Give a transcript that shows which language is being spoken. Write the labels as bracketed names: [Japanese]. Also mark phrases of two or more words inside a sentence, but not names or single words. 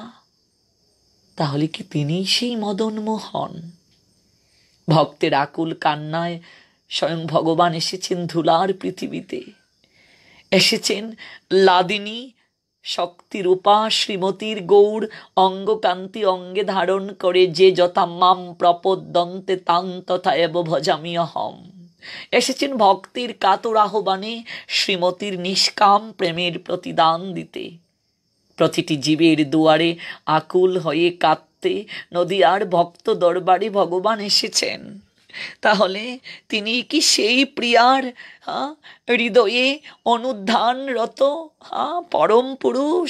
[Bangla] তাহলে কি তিনি সেই মদন মোহন? ভক্তের আকুল কান্নায় স্বয়ং ভগবান এসেছেন ধুলার পৃথিবীতে, এসেছেন লাদিনী শক্তিরূপা শ্রীমতীর গৌর অঙ্গকান্তি অঙ্গে ধারণ করে, [Sanskrit] যে যথা মাম প্রপদ্যন্তে তাং তথা এব ভজামি অহম। [Bangla] এসেছেন ভক্তির কাতর আহ্বানে শ্রীমতীর নিষ্কাম প্রেমের প্রতিদান দিতে। প্রতিটি জীবের দুয়ারে আকুল হয়ে কাঁদতে নদীয়ার ভক্ত দরবারে ভগবান এসেছেন। তাহলে তিনি কি সেই প্রিয়ার হৃদয়ে অনুধ্যানরত পরম পুরুষ?